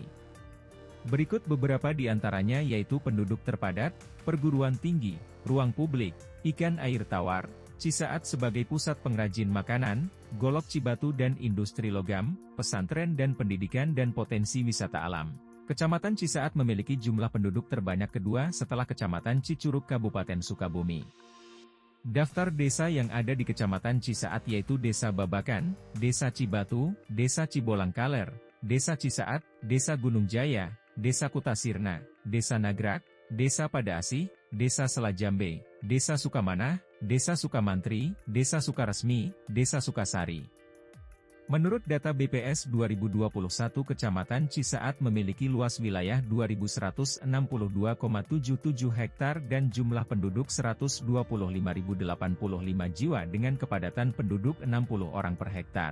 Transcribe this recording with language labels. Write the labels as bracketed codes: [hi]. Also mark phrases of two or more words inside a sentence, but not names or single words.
[id] Berikut beberapa di antaranya yaitu penduduk terpadat, perguruan tinggi, ruang publik, ikan air tawar, Cisaat sebagai pusat pengrajin makanan, Golok Cibatu dan industri logam, pesantren dan pendidikan dan potensi wisata alam. Kecamatan Cisaat memiliki jumlah penduduk terbanyak kedua setelah Kecamatan Cicurug Kabupaten Sukabumi. Daftar desa yang ada di Kecamatan Cisaat yaitu Desa Babakan, Desa Cibatu, Desa Cibolang Kaler, Desa Cisaat, Desa Gunung Jaya, Desa Kutasirna, Desa Nagrak, Desa Padaasih, Desa Selajambe, Desa Sukamanah, Desa Sukamantri, Desa Sukaresmi, Desa Sukasari. Menurut data BPS 2021 Kecamatan Cisaat memiliki luas wilayah 2.162,77 hektar dan jumlah penduduk 125.085 jiwa dengan kepadatan penduduk 60 orang per hektar.